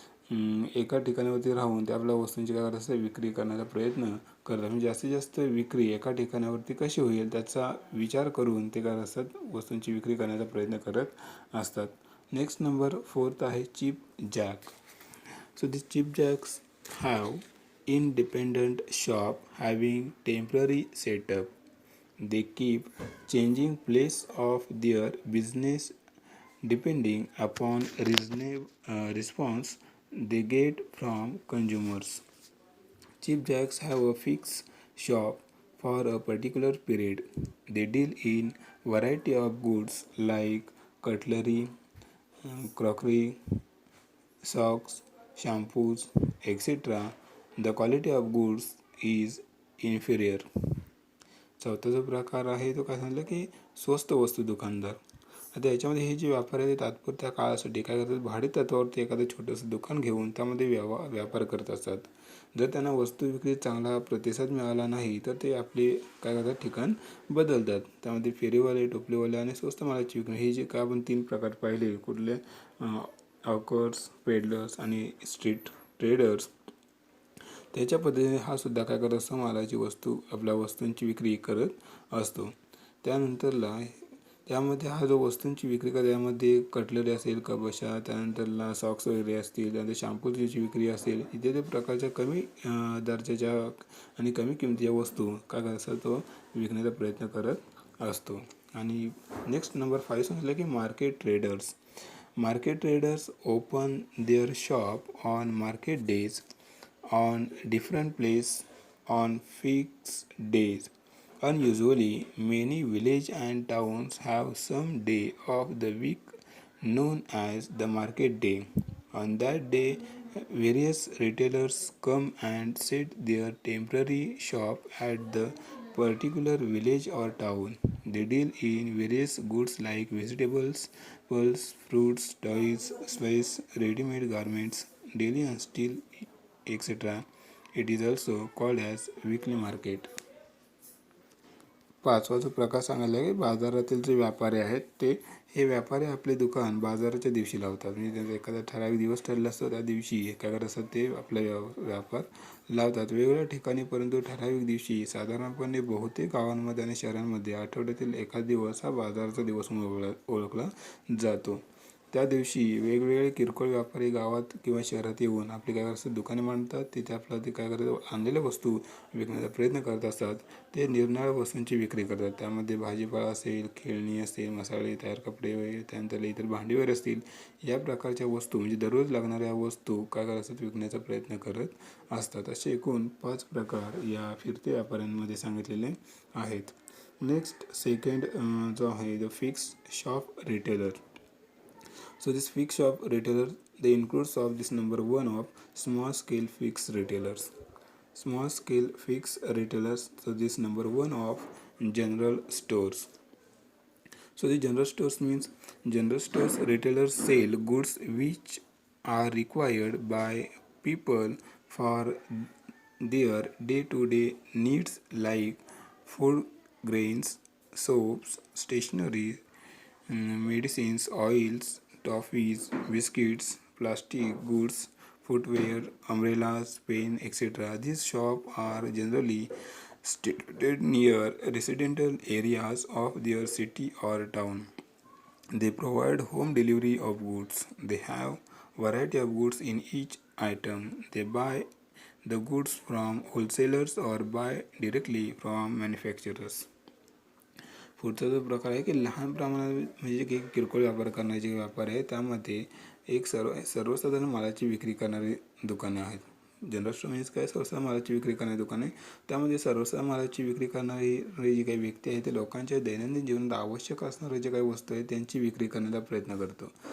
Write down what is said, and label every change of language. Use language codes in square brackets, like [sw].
[mr] एका ठिकाणावरती राहून ते आपल्या वस्तूंची काय करत असतात, विक्री करण्याचा प्रयत्न करतात. म्हणजे जास्तीत जास्त विक्री एका ठिकाणावरती कशी होईल त्याचा विचार करून ते काय असतात, वस्तूंची विक्री करण्याचा प्रयत्न करत असतात. नेक्स्ट नंबर 4 आहे chip jack. [en] So these cheap jacks have independent shop having temporary setup. They keep changing place of their business depending upon reasonable response they get from consumers. Cheap jacks have a fixed shop for a particular period. They deal in variety of goods like cutlery, crockery, socks, shampoos, etc. The quality of goods is inferior. [mr] चौथा जो प्रकार आहे तो काय सांगितलं की स्वस्त वस्तू दुकानदार. आता याच्यामध्ये हे जे व्यापारी आहेत तात्पुरत्या काळासाठी काय करतात, भाडे तत्वावरती एखादं छोटंसं दुकान घेऊन त्यामध्ये व्यापार करत असतात. जर त्यांना वस्तू विक्रीत चांगला प्रतिसाद मिळाला नाही तर ते आपले काय करतात, ठिकाण बदलतात. त्यामध्ये फेरीवाले, टोपलीवाले आणि स्वस्त मालाची विक्री हे जे काय आपण 3 प्रकार पाहिले, कुठले हॉकर्स, पेडलर्स आणि स्ट्रीट ट्रेडर्स, त्याच्या पद्धतीने हा सुद्धा काय करत असतो, मालाची वस्तू आपल्या वस्तूंची विक्री करत असतो. त्यानंतरला त्यामध्ये हा जो वस्तूंची विक्री करतो यामध्ये कटलरी असेल, कपबशा, त्यानंतरला सॉक्स वगैरे असतील, त्यानंतर शॅम्पूची विक्री असेल, इत्यादी प्रकारच्या कमी दर्जाच्या आणि कमी किमतीच्या वस्तू काय करत असतो, तो विकण्याचा प्रयत्न करत असतो. आणि नेक्स्ट नंबर 5 सांगितलं की market traders. [en] Market traders open their shop on market days on different place on fixed days. Unusually, many villages and towns have some day of the week known as the market day. On that day, various retailers come and set their temporary shop at the particular village or town. They deal in various goods like vegetables, pearls, fruits, toys, spices, ready-made garments, daily and steel, etc. It is also called as weekly market. [mr] पाचवा जो प्रकार सांगायला की बाजारातील जे व्यापारी आहेत ते हे व्यापारी आपले दुकान बाजाराच्या दिवशी लावतात. म्हणजे त्यांचा एखादा ठराविक दिवस ठरला असतो, त्या दिवशी काय करत असतात, ते आपला व्यापार लावतात वेगवेगळ्या ठिकाणी. परंतु ठराविक दिवशी साधारणपणे बहुतेक गावांमध्ये आणि शहरांमध्ये आठवड्यातील एखादा दिवस हा बाजाराचा दिवस म्हणून ओळखला जातो. त्या दिवशी वेगवेगळे किरकोळ व्यापारी गावात किंवा शहरात येऊन आपली काय करतात, दुकाने मांडतात. तिथे आपला ते काय करतात, आणलेल्या वस्तू विकण्याचा प्रयत्न करत असतात. ते निरनिराळ्या वस्तूंची विक्री करतात. त्यामध्ये भाजीपाला असेल, खेळणी असेल, मसाले, तयार कपडे वगैरे, त्यानंतर इतर भांडी वगैरे असतील, या प्रकारच्या वस्तू म्हणजे दररोज लागणाऱ्या वस्तू काय करत असतात, विकण्याचा प्रयत्न करत असतात. असे एकूण 5 प्रकार या फिरते व्यापाऱ्यांमध्ये सांगितलेले आहेत. नेक्स्ट सेकंड जो आहे the fixed shop retailer. [en] So this fixed shop retailer, they includes of this number 1 of small scale fixed retailers. Small scale fixed retailers, so this number 1 of general stores. So the general stores means general stores retailers sell goods which are required by people for their day-to-day needs like food, grains, soaps, stationery, medicines, oils, toffees, biscuits, plastic goods, footwear, umbrellas, pen, etc. These shops are generally situated near residential areas of their city or town. They provide home delivery of goods. They have variety of goods in each item. They buy the goods from wholesalers or buy directly from manufacturers. [mr] पुढचा जो प्रकार आहे की लहान प्रमाणात म्हणजे की किरकोळ व्यापार करणारे जे व्यापार आहे त्यामध्ये एक सर्वसाधारण मालाची विक्री करणारी दुकानं आहेत. जनरल स्टोर म्हणजे काय, सर्वसाधारण मालाची विक्री करणारी दुकाने. त्यामध्ये सर्वसाधारण मालाची विक्री करणारी जी काही व्यक्ती आहे ते लोकांच्या दैनंदिन जीवनात आवश्यक असणारे जे काही वस्तू आहेत त्यांची विक्री करण्याचा प्रयत्न करतो.